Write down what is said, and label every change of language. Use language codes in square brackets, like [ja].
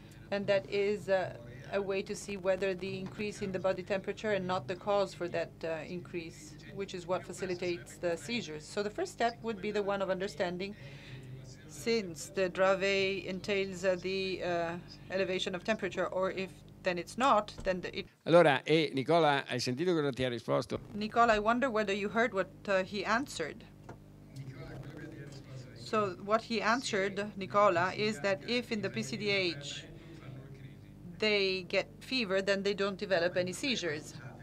[en] And that is a way to see whether the increase in the body temperature and not the cause for that increase, which is what facilitates the seizures. So the first step would be the one of understanding, since the Dravet entails the elevation of temperature, or if then it's not, then it... [it] Allora, Nicola, hai sentito cosa ti ha risposto? [en] Nicola, I wonder whether you heard what he answered. So what he answered, Nicola, is that if in the PCDH they get fever, then they don't develop any seizures.